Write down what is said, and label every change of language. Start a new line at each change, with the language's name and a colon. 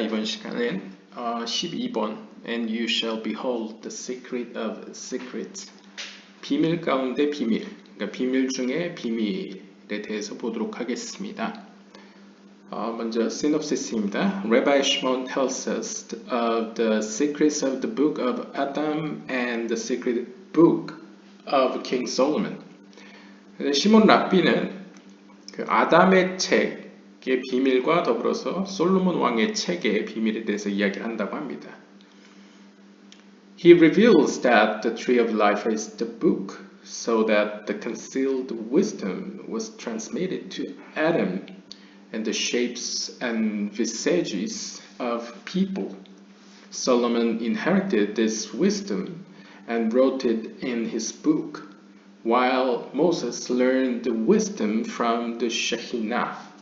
Korean: 이번 시간은 12번
English: And you shall behold the secret of secrets.
Korean: 비밀 가운데 비밀, 그러니까 비밀 중에 비밀에 대해서 보도록 하겠습니다. 먼저 시놉시스입니다.
English: Rabbi Shimon tells us of the secrets of the book of Adam and the secret book of King Solomon.
Korean: 시몬 랍비는 그 아담의 책의 비밀과 더불어서 솔로몬 왕의 책의 비밀에 대해서 이야기를 한다고 합니다.
English: He reveals that the tree of life is the book, so that the concealed wisdom was transmitted to Adam and the shapes and visages of people. Solomon inherited this wisdom and wrote it in his book, while Moses learned the wisdom from the Shekinah.